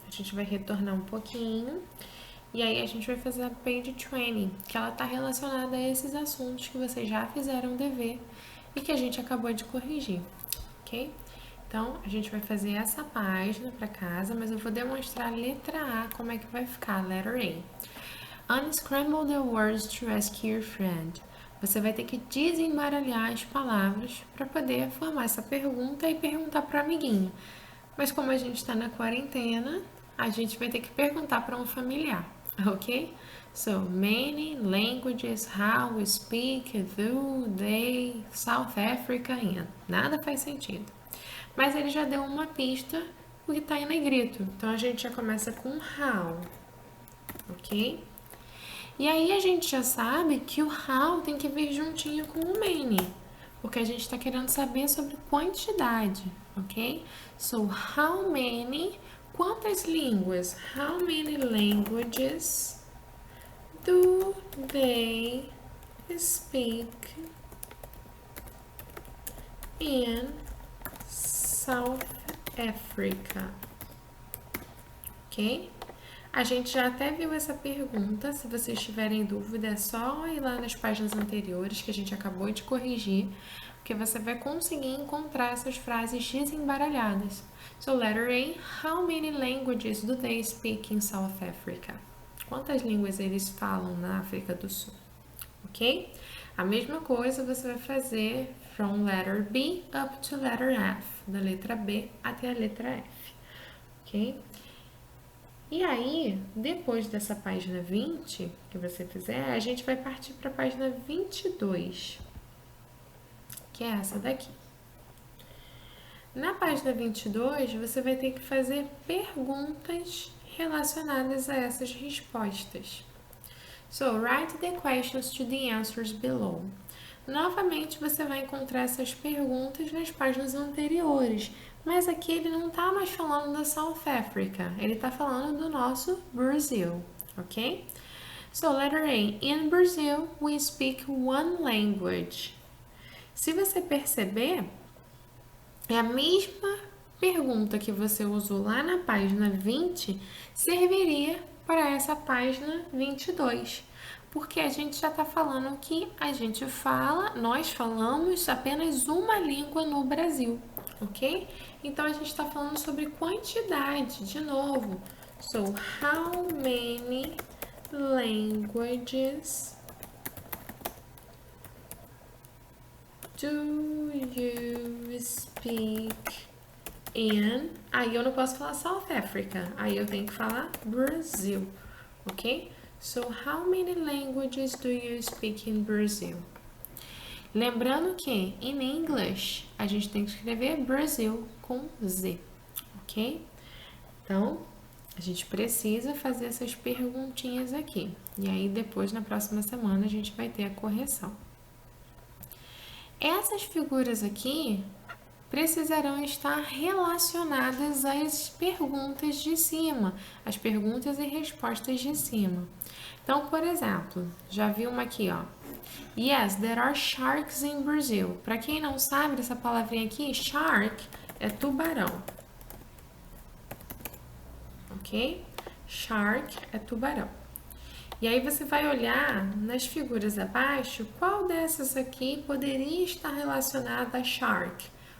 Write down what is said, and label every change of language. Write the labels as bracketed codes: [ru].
[pt] A gente vai retornar um pouquinho e aí a gente vai fazer a page 20, que ela está relacionada a esses assuntos que vocês já fizeram dever e que a gente acabou de corrigir, ok? Então, a gente vai fazer essa página para casa, mas eu vou demonstrar a letra A, como é que vai ficar, [en] letter A. Unscramble the words to rescue your friend. [pt] Você vai ter que desembaralhar as palavras para poder formar essa pergunta e perguntar para o amiguinho. Mas como a gente está na quarentena, a gente vai ter que perguntar para um familiar, ok? [en] So, many languages, how we speak, do, they, South Africa, and. [pt] Nada faz sentido. Mas ele já deu uma pista, o que está em negrito. Então, a gente já começa com how, ok? E aí, a gente já sabe que o how tem que vir juntinho com o many, porque a gente está querendo saber sobre quantidade, ok? [en] So, how many, [pt] quantas línguas? [en] How many languages do they speak in South Africa? Ok? [pt] A gente já até viu essa pergunta. Se vocês tiverem dúvida, é só ir lá nas páginas anteriores que a gente acabou de corrigir, porque você vai conseguir encontrar essas frases desembaralhadas. [en] So, letter A, how many languages do they speak in South Africa? [pt] Quantas línguas eles falam na África do Sul? Ok? A mesma coisa você vai fazer [en] from letter B up to letter F, [pt] da letra B até a letra F, ok? E aí, depois dessa página 20 que você fizer, a gente vai partir para a página 22, que é essa daqui. Na página 22, você vai ter que fazer perguntas relacionadas a essas respostas. [en] So, write the questions to the answers below. [pt] Novamente, você vai encontrar essas perguntas nas páginas anteriores, mas aqui ele não está mais falando da South Africa, ele está falando do nosso Brasil, ok? [en] So, letter A. In Brazil, we speak one language. [pt] Se você perceber, é a mesma pergunta que você usou lá na página 20, serviria para essa página 22. Porque a gente já está falando que nós falamos apenas uma língua no Brasil, ok? Então a gente está falando sobre quantidade, de novo. [en] So, how many languages do you speak in? [pt] Aí eu não posso falar South Africa, aí eu tenho que falar Brasil, ok? [en] So, how many languages do you speak in Brazil? [pt] Lembrando que, in English, a gente tem que escrever Brasil com Z, ok? Então, a gente precisa fazer essas perguntinhas aqui. E aí, depois, na próxima semana, a gente vai ter a correção. Essas figuras aqui precisarão estar relacionadas às perguntas de cima, as perguntas e respostas de cima. Então, por exemplo, já vi uma aqui, ó. [en] Yes, there are sharks in Brazil. [pt] Para quem não sabe, essa palavrinha aqui, shark, é tubarão. Ok? Shark é tubarão. E aí você vai olhar nas figuras abaixo, qual dessas aqui poderia estar relacionada a shark?